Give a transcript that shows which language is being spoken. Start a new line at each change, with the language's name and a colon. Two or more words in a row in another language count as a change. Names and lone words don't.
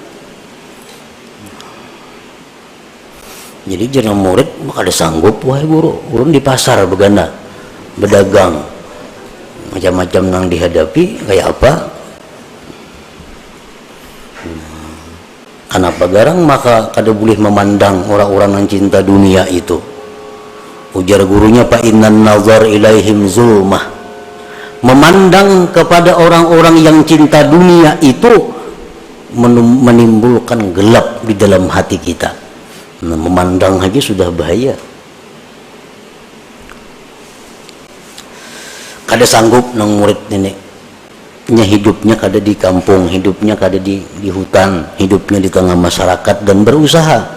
Banjar: Jadi jangan murid ada sanggup, wahai guru, urun di pasar begana, berdagang, macam-macam yang dihadapi kayak apa. Kenapa garang maka kada boleh memandang orang-orang yang cinta dunia itu. Ujar gurunya,
Arabic: fa innan nazar ilaihim zulmah.
Indonesian: Memandang kepada orang-orang yang cinta dunia itu menimbulkan gelap di dalam hati kita.
Banjar: Nah, memandang aja sudah bahaya. Kada sanggup nang murid nenek nya hidupnya kada di kampung, hidupnya kada di hutan, hidupnya di tengah masyarakat dan berusaha.